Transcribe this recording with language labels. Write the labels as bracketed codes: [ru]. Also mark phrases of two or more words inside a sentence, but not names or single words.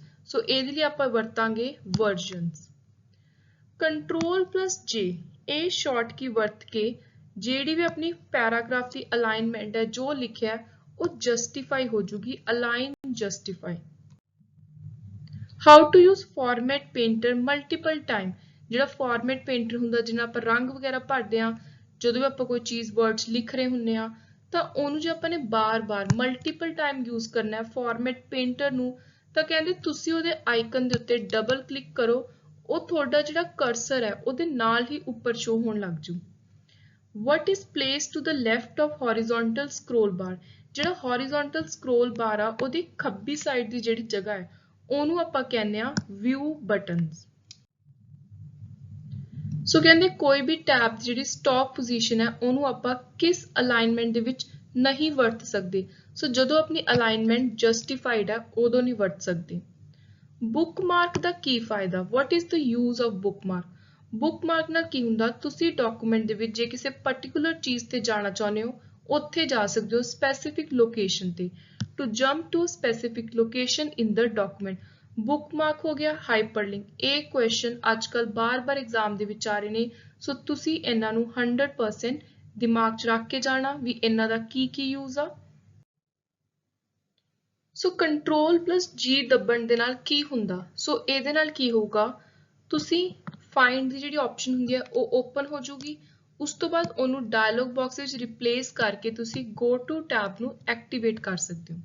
[pa] so ਇਹਦੇ ਲਈ ਆਪਾਂ ਵਰਤਾਂਗੇ versions। Ctrl+J ਇਹ [en] short key [pa] ਵਰਤ ਕੇ ਜਿਹੜੀ ਵੀ ਆਪਣੀ ਪੈਰਾਗ੍ਰਾਫ ਦੀ ਅਲਾਈਨਮੈਂਟ ਹੈ ਜੋ ਲਿਖਿਆ ਉਹ ਜਸਟੀਫਾਈ ਹੋ ਜੂਗੀ [en] align justify। How to use format painter multiple time। [pa] ਜਿਹੜਾ [en] format painter [pa] ਹੁੰਦਾ ਜਿਹਨਾਂ ਆਪਾਂ ਰੰਗ ਵਗੈਰਾ ਭਰਦੇ ਆ ਜਦੋਂ ਵੀ ਆਪਾਂ ਕੋਈ ਚੀਜ਼ words ਲਿਖ ਰਹੇ ਹੁੰਨੇ ਆ ਤਾਂ ਉਹਨੂੰ ਜੇ ਆਪਾਂ ਨੇ ਬਾਰ-ਬਾਰ [en] multiple time use [pa] ਕਰਨਾ ਹੈ [en] format painter [pa] ਨੂੰ ਤਾਂ ਕਹਿੰਦੇ ਤੁਸੀਂ ਉਹਦੇ ਆਈਕਨ ਦੇ ਉੱਤੇ [en] double click [pa] ਕਰੋ ਉਹ ਤੁਹਾਡਾ ਜਿਹੜਾ ਕਰਸਰ ਹੈ ਉਹਦੇ ਨਾਲ ਹੀ ਉੱਪਰ ਸ਼ੋ ਹੋਣ ਲੱਗ ਜੂ। [en] What is placed to the left of horizontal scroll bar। [pa] ਜਿਹੜਾ [en] horizontal scroll bar [pa] ਆ ਉਹਦੀ ਖੱਬੀ ਸਾਈਡ ਦੀ ਜਿਹੜੀ ਜਗ੍ਹਾ ਹੈ ਉਹਨੂੰ ਆਪਾਂ ਕਹਿੰਦੇ ਆ [en] view buttons। [pa] ਸੋ ਕਹਿੰਦੇ ਕੋਈ ਵੀ ਟੈਬ ਜਿਹੜੀ [en] stop position [pa] ਹੈ ਉਹਨੂੰ ਆਪਾਂ ਕਿਸ ਅਲਾਈਨਮੈਂਟ ਦੇ ਵਿੱਚ ਨਹੀਂ ਵਰਤ ਸਕਦੇ ਸੋ ਜਦੋਂ ਆਪਣੀ ਅਲਾਈਨਮੈਂਟ ਜਸਟੀਫਾਈਡ ਹੈ ਉਦੋਂ ਨਹੀਂ ਵਰਤ ਸਕਦੇ। ਬੁੱਕਮਾਰਕ ਦਾ ਕੀ ਫਾਇਦਾ [en] what is the use of bookmark। [pa] ਬੁੱਕਮਾਰਕ ਨਾਲ ਕੀ ਹੁੰਦਾ ਤੁਸੀਂ ਡਾਕੂਮੈਂਟ ਦੇ ਵਿੱਚ ਜੇ ਕਿਸੇ ਪਾਰਟਿਕੂਲਰ ਚੀਜ਼ ਤੇ ਜਾਣਾ ਚਾਹੁੰਦੇ ਹੋ ਉੱਥੇ ਜਾ ਸਕਦੇ ਹੋ [en] specific location [pa] ਤੇ [en] to jump to a specific location in the document। [pa] ਬੁੱਕਮਾਰਕ ਹੋ ਗਿਆ ਹਾਈਪਰਲਿੰਕ। ਇਹ ਕੁਐਸਚਨ ਅੱਜਕੱਲ ਬਾਰ-ਬਾਰ ਐਗਜ਼ਾਮ ਦੇ ਵਿੱਚ ਆ ਰਹੇ ਨੇ ਸੋ ਤੁਸੀਂ ਇਹਨਾਂ ਨੂੰ 100% ਦਿਮਾਗ 'ਚ ਰੱਖ ਕੇ ਜਾਣਾ ਵੀ ਇਹਨਾਂ ਦਾ ਕੀ ਯੂਜ਼ ਆ। ਸੋ Ctrl+G ਦੱਬਣ ਦੇ ਨਾਲ ਕੀ ਹੁੰਦਾ ਸੋ ਇਹਦੇ ਨਾਲ ਕੀ ਹੋਊਗਾ ਤੁਸੀਂ ਫਾਈਂਡ ਦੀ ਜਿਹੜੀ ਆਪਸ਼ਨ ਹੁੰਦੀ ਹੈ ਉਹ ਓਪਨ ਹੋ ਜੂਗੀ ਉਸ ਤੋਂ ਬਾਅਦ ਉਹਨੂੰ [en] dialog box [pa] ਵਿੱਚ ਰਿਪਲੇਸ ਕਰਕੇ ਤੁਸੀਂ [en] go to tab [pa] ਨੂੰ ਐਕਟੀਵੇਟ ਕਰ ਸਕਦੇ ਹੋ।